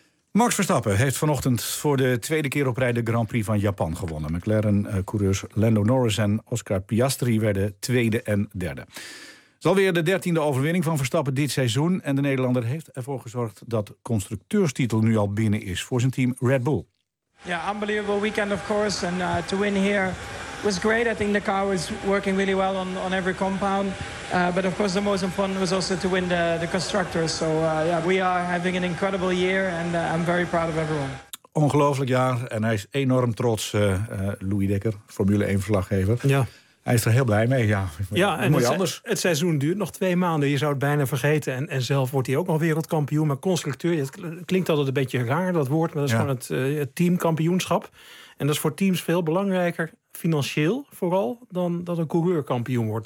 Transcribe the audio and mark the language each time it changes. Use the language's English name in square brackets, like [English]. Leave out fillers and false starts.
[Dutch] Max Verstappen heeft vanochtend voor de 2e keer op rij de Grand Prix van Japan gewonnen. McLaren-coureurs Lando Norris en Oscar Piastri werden 2e en 3e. Het is alweer de 13e overwinning van Verstappen dit seizoen. En de Nederlander heeft ervoor gezorgd dat constructeurstitel nu al binnen is voor zijn team Red Bull. [English] Ja, yeah, unbelievable weekend of course. And to win here was great. I think the car was working really well on every compound. But of course the most important was also to win the constructors. So yeah, we are having an incredible year and I'm very proud of everyone. [Dutch] Ongelooflijk jaar en hij is enorm trots, Louis Dekker, Formule 1 verslaggever. Ja. Hij is er heel blij mee, ja. Ja, en het seizoen duurt nog 2 maanden. Je zou het bijna vergeten. En zelf wordt hij ook nog wereldkampioen. Maar constructeur, het klinkt altijd een beetje raar, dat woord. Maar dat is gewoon het teamkampioenschap. En dat is voor teams veel belangrijker, financieel vooral, dan dat een coureur kampioen wordt.